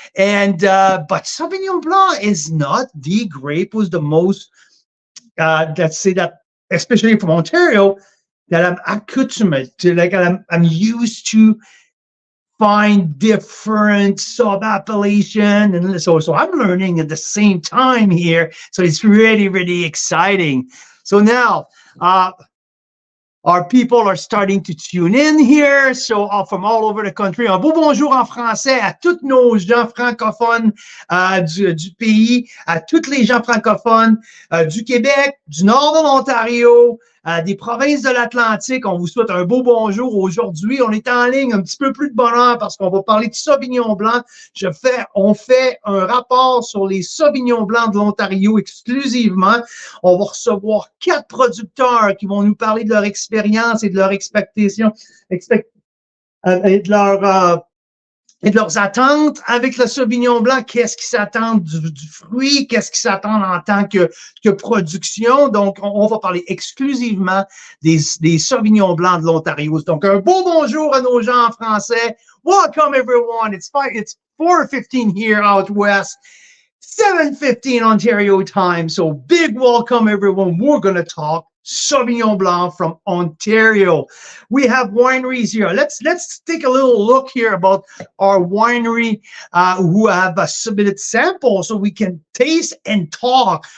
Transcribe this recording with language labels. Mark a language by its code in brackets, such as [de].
[en] And but Sauvignon Blanc is not the grape was the most let's say that, especially from Ontario, that I'm accoutrement to, like I'm used to find different sub-appellation, and so I'm learning at the same time here. So it's really, really exciting. So now, our people are starting to tune in here, so from all over the country. [fr] Un beau bonjour en français à tous nos gens francophones du pays, à tous les gens francophones du Québec, du nord de l'Ontario, des provinces de l'Atlantique. On vous souhaite un beau bonjour. Aujourd'hui, on est en ligne un petit peu plus de bonheur parce qu'on va parler de Sauvignon Blanc. On fait un rapport sur les Sauvignons Blancs de l'Ontario exclusivement. On va recevoir 4 producteurs qui vont nous parler de leur expérience et de leur expectation, et de leurs attentes avec le Sauvignon Blanc. Qu'est-ce qu'ils s'attendent du fruit? Qu'est-ce qu'ils s'attendent en tant que production? Donc, on va parler exclusivement des Sauvignons Blancs de l'Ontario. Donc, un beau bonjour à nos gens en français. [en] Welcome, everyone. It's 4:15 here out west, 7:15 Ontario time. So, big welcome, everyone. We're going to talk Sauvignon Blanc from Ontario. We have wineries here. Let's take a little look here about our winery who have submitted samples so we can taste and talk.